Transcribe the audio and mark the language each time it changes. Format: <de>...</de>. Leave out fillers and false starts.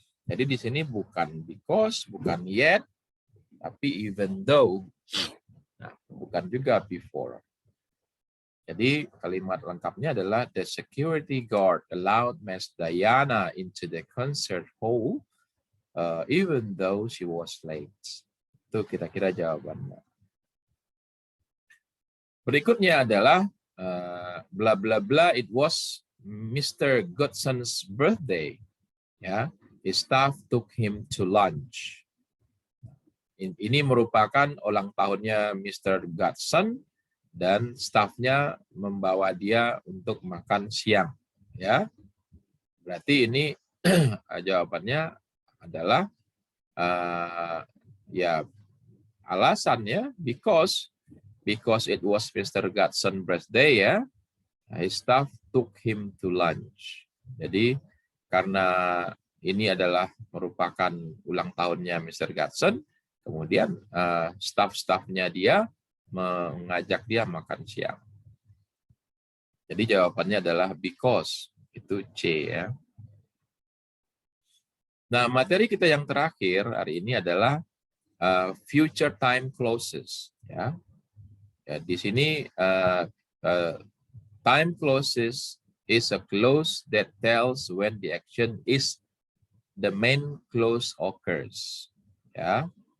<id>Jadi di sini bukan because, bukan yet, tapi</id> <en>even though.</en> <id>Nah, bukan juga before. Jadi kalimat lengkapnya adalah</id> <en>the security guard allowed Miss Diana into the concert hall even though she was late.</en> <id>Itu kira-kira jawabannya. Berikutnya adalah</id> <en>bla bla bla, it was Mr. Godson's birthday. Ya, his staff took him to lunch.</en> <id>Ini merupakan ulang tahunnya Mr. Godson dan stafnya membawa dia untuk makan siang, ya. Berarti ini jawabannya adalah ya alasannya</id> <en>because it was Mr. Godson birthday, ya. His staff took him to lunch.</en> <id>Jadi karena ini adalah merupakan ulang tahunnya Mr. Godson, kemudian staff-staffnya dia mengajak dia makan siang. Jadi jawabannya adalah because, itu C, ya. Nah, materi kita yang terakhir hari ini adalah future time clauses, ya. Ya, di sini</id> <en>time clauses is a clause that tells when the action is the main clause occurs, ya.</en>